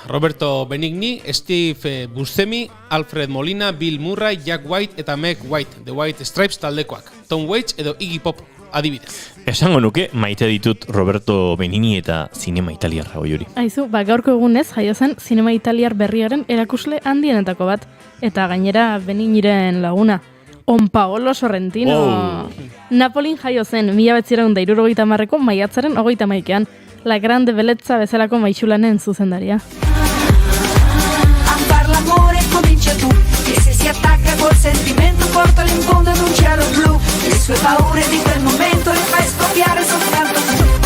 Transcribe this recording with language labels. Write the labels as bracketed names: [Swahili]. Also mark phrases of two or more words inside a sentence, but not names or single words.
[Basque] Roberto Benigni, Steve Buscemi, Alfred Molina, Bill Murray, Jack White eta Meg White, The White Stripes taldekoak. Tom Waits edo Iggy Pop adibidez. Esango nuke maite ditut Roberto Benigni eta zinema italiarra Goiuri. Aizu, gaurko egunez jaio zen zinema italiar berriaren erakusle handienetako bat. Eta gainera Benigniren laguna. Paolo Sorrentino. Wow. Napolin jaio zen 1970ko maiatzaren 31ean. La Grande Bellezza bezalako maixulanen zuzendaria. [Italian] A far l'amore comincia tu, e se si attacca col sentimento porta l'infondo ad un cielo blu. Le sue paure di quel momento le fai scoppiare soltanto tu.